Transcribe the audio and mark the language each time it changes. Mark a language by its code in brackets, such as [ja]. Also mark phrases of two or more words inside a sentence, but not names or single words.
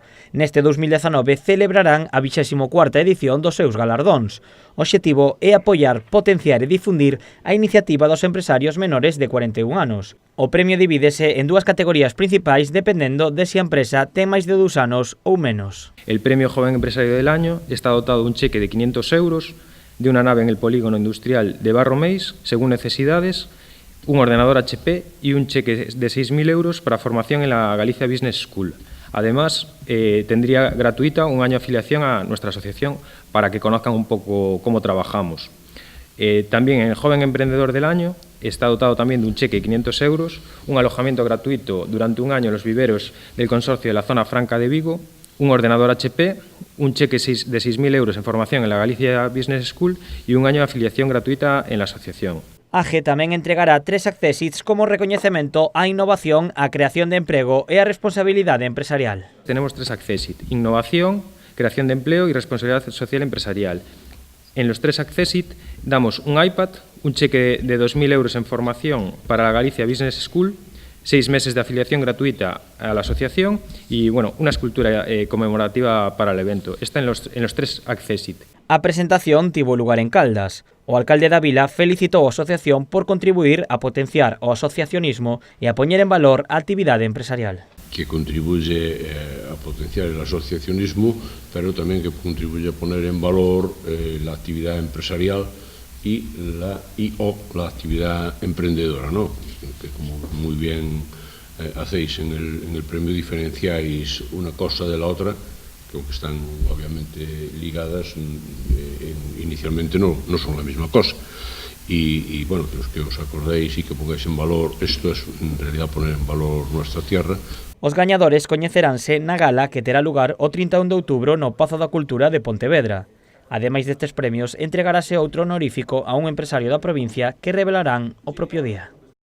[gl] Neste 2019 celebrarán a 24ª edición dos seus galardóns. O obxectivo é apoiar, potenciar e difundir a iniciativa dos empresarios menores de 41 anos. O premio divídese en dúas categorías principais dependendo de se a empresa ten máis de 2 anos ou menos. [es] El premio Joven Empresario del Año está dotado de un cheque de 500 euros, de una nave en el polígono industrial de Barromeis, según necesidades, un ordenador HP y un cheque de 6.000 euros para formación en la Galicia Business School. Además, tendría gratuita un año de afiliación a nuestra asociación para que conozcan un poco cómo trabajamos. También el Joven Emprendedor del Año está dotado también de un cheque de 500 euros, un alojamiento gratuito durante un año en los viveros del consorcio de la Zona Franca de Vigo, un ordenador HP, un cheque de 6.000 euros en formación en la Galicia Business School y un año de afiliación gratuita en la asociación. [gl] AGE tamén entregará 3 accésits como recoñecemento á innovación, á creación de emprego e á responsabilidade empresarial. [es] Tenemos 3 accésit: innovación, creación de empleo y responsabilidad social empresarial. En los 3 accésit damos un iPad, un cheque de 2.000 euros en formación para la Galicia Business School, 6 meses de afiliación gratuita a la asociación y bueno, una escultura conmemorativa para el evento. Está en los 3 accésit. [gl] A presentación tivo lugar en Caldas. O alcalde da vila felicitou a asociación por contribuir a potenciar o asociacionismo e a poñer en valor a actividade empresarial. [es] Que contribuye a potenciar el asociacionismo, pero también que contribuye a poner en valor la actividad empresarial y la actividad emprendedora, ¿no? Que como muy bien hacéis en el premio diferenciáis una cosa de la otra, que aunque están obviamente ligadas, inicialmente no son la misma cosa. Y bueno, que os acordéis y que pongáis en valor, esto es en realidad poner en valor nuestra tierra. [gl] Os gañadores coñeceránse na gala que terá lugar o 31 de outubro no Pazo da Cultura de Pontevedra. Ademais destes premios, entregarase outro honorífico a un empresario da provincia que revelarán o propio día.